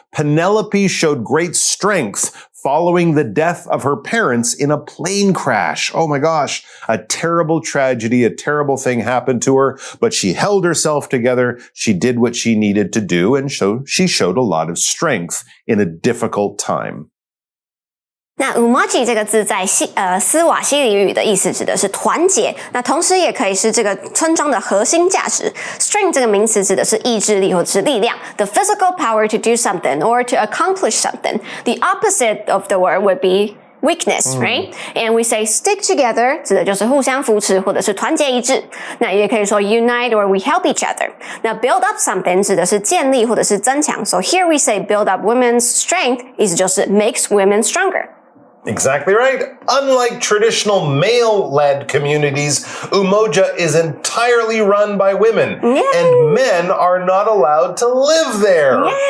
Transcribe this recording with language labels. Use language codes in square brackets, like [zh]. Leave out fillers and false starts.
[en] Penelope showed great strength following the death of her parents in a plane crash. Oh my gosh, a terrible tragedy, a terrible thing happened to her, but she held herself together. She did what she needed to do, and she showed a lot of strength in a difficult time. [zh] 那 umoji 这个字在斯瓦西里语的意思指的是团结，那同时也可以是这个村庄的核心价值。 [en] Strength [zh] 这个名词指的是意志力或者是力量 [en] ，the physical power to do something or to accomplish something. The opposite of the word would be weakness, right? And we say stick together [zh] 指的就是互相扶持或者是团结一致。那也可以说 [en] unite or we help each other. [zh] 那 [en] build up something [zh] 指的是建立或者是增强。 [en] So here we say build up women's strength [zh] 意思就是 [en] makes women stronger.Exactly right. Unlike traditional male-led communities, Umoja is entirely run by women. Yay. And men are not allowed to live there. Yay.